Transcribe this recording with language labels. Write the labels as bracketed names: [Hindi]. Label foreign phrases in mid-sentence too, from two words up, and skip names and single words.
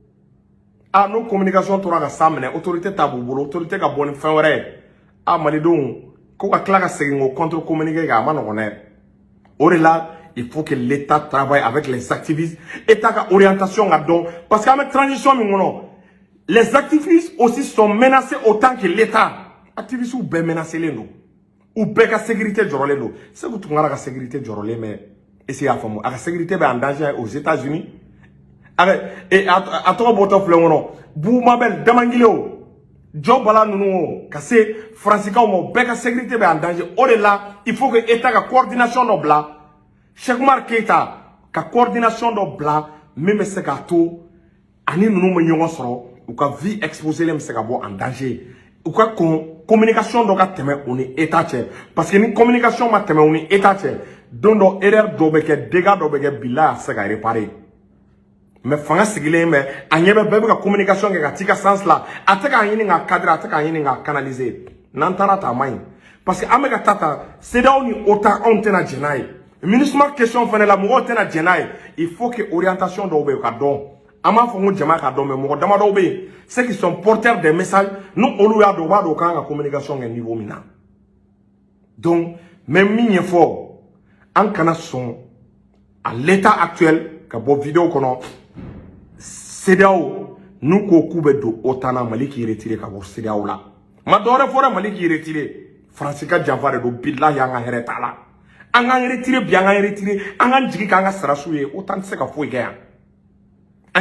[Bambara] n'o communication tora ka sa minɛ autorité t'a b'u bolo autorité ka bɔ ni fɛn wɛrɛ ye malidenw ko ka tila ka segin o [French] contre communiqué [Bambara] kan a ma nɔgɔn dɛ o de la [French] il faut que l'État travaille avec les activistes [Bambara] État ka orientation ka dɔn [French] parce que [Bambara] an bɛ transition min kɔnɔ [French] les activistes aussi sont menacés autant que l'État [Bambara] activistes u bɛɛ menacelen don u bɛɛ ka sécurité jɔrɔlen don Sékou Tounkara ka sécurité jɔrɔlen mɛ [French] est-ce que [Bambara] y'a faamu a ka sécurité bɛ [French] en danger aux États-Unis [Bambara] a tɔgɔ bɔtɔ filɛ kɔnɔ Boumabel Damangilew Joe Bala ninnu ka se Faransikɛw ma o bɛɛ ka sécurité bɛ [French] en danger [Bambara] o de la [French] il faut que État [Bambara] ka coordination dɔ bila Cheikh Oumar Keita ka coordination dɔ bila min bɛ se k'a to ani ninnu bɛ ɲɔgɔn sɔrɔ u ka [French] vie exposée [Bambara] bɛ se ka bɔ [French] en danger [Bambara] u ka communication dɔ ka tɛmɛ u ni État cɛ [French] parce que [Bambara] ni communication ma tɛmɛ u ni État cɛ don dɔ erreur dɔ bɛ kɛ dégâts dɔ bɛ kɛ bila a se ka réparer mais fanga sigilen bɛ a ɲɛ bɛ bɛɛ bɛ ka communication kɛ ka t'i ka sens la a tɛ k'a ɲini k'a cadrer a tɛ k'a ɲini k'a canaliser n'an taara ta a man ɲi [French] parce que [Bambara] an bɛ ka taa ta CEDEAO ni OTAN anw tɛna jɛn n'a ye MINUSMA question fɛnɛ la mɔgɔw tɛna jɛn n'a ye [French] il faut que orientation [Bambara] dɔw bɛ yen ka dɔn an b'a fɔ ko jama ka dɔn mais mɔgɔ dama dɔw bɛ yen [French] ceux qui sont porteurs des messages [Bambara] n'u olu y'a dɔn u b'a dɔn u kan ka communication kɛ niveau min na donc mais min ye fɔ an kana sɔn [French] à l'état actuel [Bambara] ka bɔ vidéo kɔnɔ CEDEAO n'u ko k'u bɛ don OTAN na Mali k'i retirer ka bɔ CEDEAO la ma dɔwɛrɛ fɔra Mali k'i retirer France ka janfa de don bilahi an ka hɛrɛ t'a la an k'an retirer bi an k'an retirer an k'an jigi k'an ka sarasiw ye OTAN tɛ se ka foyi kɛ yan an ye